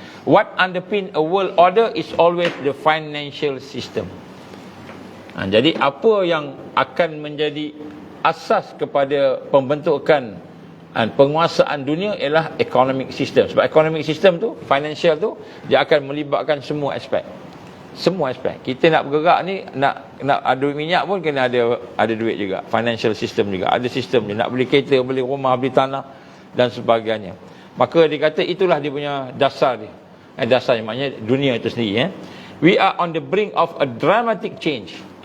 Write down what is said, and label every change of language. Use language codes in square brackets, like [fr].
[en] What underpin a world order is always the financial system. [ms] Jadi apa yang akan menjadi asas kepada pembentukan penguasaan dunia ialah economic system. Sebab economic system tu, financial tu, dia akan melibatkan semua aspek. Semua aspek. Kita nak bergerak ni, nak ada duit minyak pun kena ada duit juga. Financial system juga. Ada sistem dia. Nak beli kereta, beli rumah, beli tanah dan sebagainya. Maka dia kata itulah dia punya dasar dia. Dasarnya maknanya dunia itu sendiri. [en] We are on the brink of a dramatic change.